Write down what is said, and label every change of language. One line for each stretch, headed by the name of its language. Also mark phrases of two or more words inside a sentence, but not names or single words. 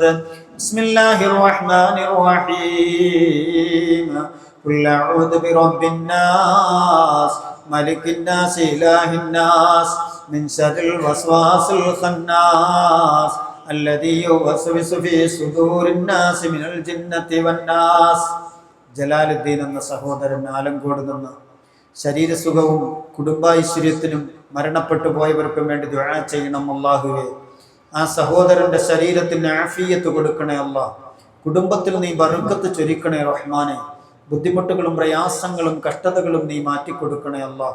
Arabic: بسم الله الرحمن الرحيم. قل أعوذ برب الناس ملك الناس إله الناس من شر الوسواس الخناس الذي يوسوس في صدور الناس من الجنة والناس.
Malayalam: ജലാലുദ്ദീൻ എന്ന സഹോദരൻ ആലങ്കോട് നിന്ന് ശരീരസുഖവും കുടുംബൈശ്വര്യത്തിനും മരണപ്പെട്ടു പോയവർക്കും വേണ്ടി ദുആ ചെയ്യണം അല്ലാഹുവേ. ആ സഹോദരന്റെ ശരീരത്തിന് ആഫിയത്ത് കൊടുക്കണേ അല്ലാഹ്. കുടുംബത്തിൽ നീ ബർക്കത്ത് ചൊരിക്കണേ റഹ്മാനെ. ബുദ്ധിമുട്ടുകളും പ്രയാസങ്ങളും കഷ്ടതകളും നീ മാറ്റിക്കൊടുക്കണേ അല്ലാഹ്.